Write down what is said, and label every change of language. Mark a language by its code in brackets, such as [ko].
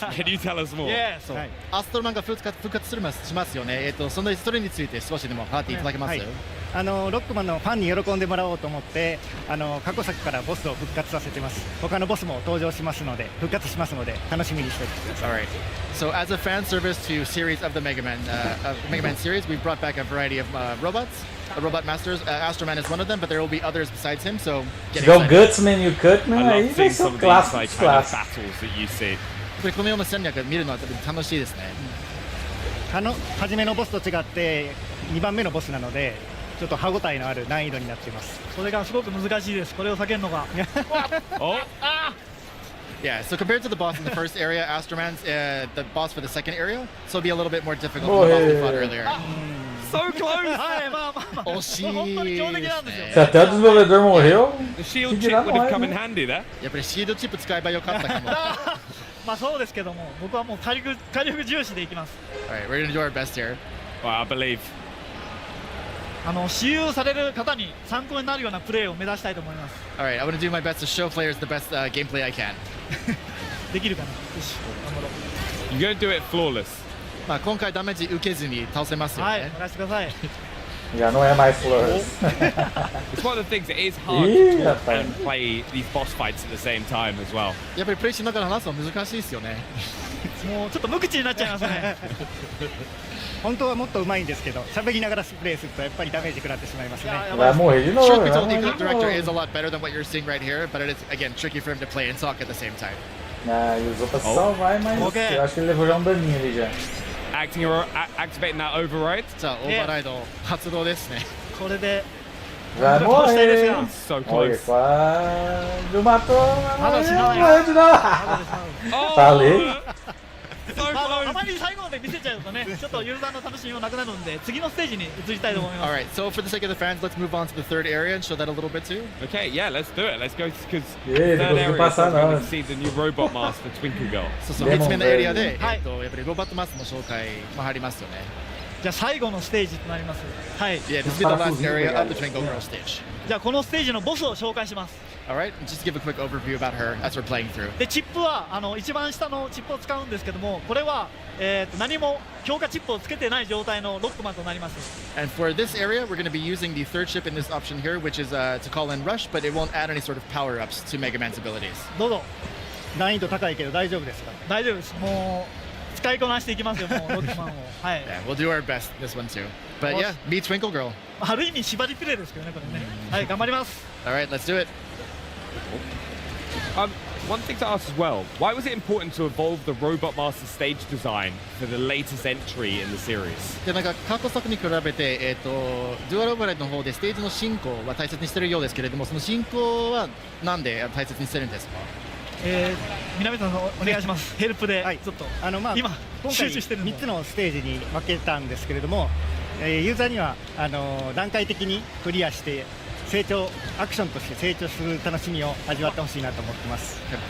[en] Can you tell us more? Yeah. [ja] アストロマンが復活しますよね。それについて少しでも語っていただけます？ロックマンのファンに喜んでもらおうと思って過去作からボスを復活させてます。他のボスも登場しますので復活しますので楽しみにしておいてください。 [en] Alright. So as a fan service to series of the Mega Man series, we brought back a variety of robots, robot masters. Astro Man is one of them, but there will be others besides him. So get excited. Go Gutsman, you cut man. I love seeing some of these like kind of battles that you see. [ja] このような戦略を見るのは楽しいですね。初めのボスと違って2番目のボスなので。ちょっと歯ごたえのある難易度になっています。それがすごく難しいです。これを避けるのが。 [en] Yeah, so compared to the boss in the first area, Astro Man's the boss for the second area, so it'll be a little bit more difficult than the boss we fought earlier. So close! [ja] はい、まあ。惜しい。本当に強敵なんですよ。 [pt] Se até o desenvolvedor morreu. [en] The shield chip would have come in handy there. [ja] やっぱりシールドチップ使えばよかったかも。まあそうですけども、僕はもう火力重視でいきます。 [en] Alright, we're gonna do our best here. Well, I believe. [ja] 使用される方に参考になるようなプレーを目指したいと思います。 [en] Alright, I want to do my best to show players the best gameplay I can. [ja] できるかな。よし、頑張ろう。 [en] You're gonna do it flawless. [ja] まあ今回ダメージ受けずに倒せますよね。はい、任せてください。 [pt] Já não é mais flores. [en] It's one of the things. It is hard to talk and play these boss fights at the same time as well. [ja] やっぱりプレイしながら話すの難しいですよね。もうちょっと無口になっちゃいますね。本当はもっと上手いんですけど、喋りながらプレイするとやっぱりダメージ食らってしまいますね。 [pt] Vai morrer de novo. [en] Truth be told, the director is a lot better than what you're seeing right here, but it is again tricky for him to play and talk at the same time. [pt] Ah, ele usou pra se salvar, mas eu acho que ele levou já daninho ali já. [en] Activating that override. [ja] さあ、オーバーライド発動ですね。これで。 [pt] Vai morrer. [en] So close. [pt] Quase matou. Falei. [ja] あまり最後まで見せちゃうとね、ちょっとユーザーの楽しみもなくなるので、次のステージに移りたいと思います。 [en] Alright, so for the sake of the fans, let's move on to the third area and show that a little bit too. Okay, yeah, let's do it. Let's go because third area is going to see the new robot master Twinkle Girl. [ja] そう、3つ目のエリアで、やっぱりロボットマスの紹介も入りますよね。じゃあ最後のステージとなります。はい。 [en] Yeah, this will be the last area of the Twinkle Girl stage. [ja] じゃあこのステージのボスを紹介します。 [en] Alright, just give a quick overview about her as we're playing through. [ja] でチップは一番下のチップを使うんですけども、これは何も強化チップをつけてない状態のロックマンとなります。 [en] And for this area, we're going to be using the third chip in this option here, which is to call in Rush, but it won't add any sort of power-ups to Mega Man's abilities. [ja] どうぞ。難易度高いけど大丈夫ですか？大丈夫です。もう使いこなしていきますよ、もうロックマンを。はい。 [en] Yeah, we'll do our best this one too. But yeah, meet Twinkle Girl. [ja] ある意味縛りプレイですけどね、これね。はい、頑張ります。 [en] Alright, let's do it. One thing to ask as well, why was it important to evolve the Robot Master stage design for the latest entry in the series? [ja] でなんか過去作に比べて、デュアルオーバーライドの方でステージの進行は大切にしているようですけれども、その進行はなんで大切にしてるんですか？南さんお願いします。ヘルプで、はい、ちょっと今集中してるの。 3つのステージに分けたんですけれども、ユーザーには段階的にクリアしてアクションとして成長する楽しみを味わってほしいなと思ってます。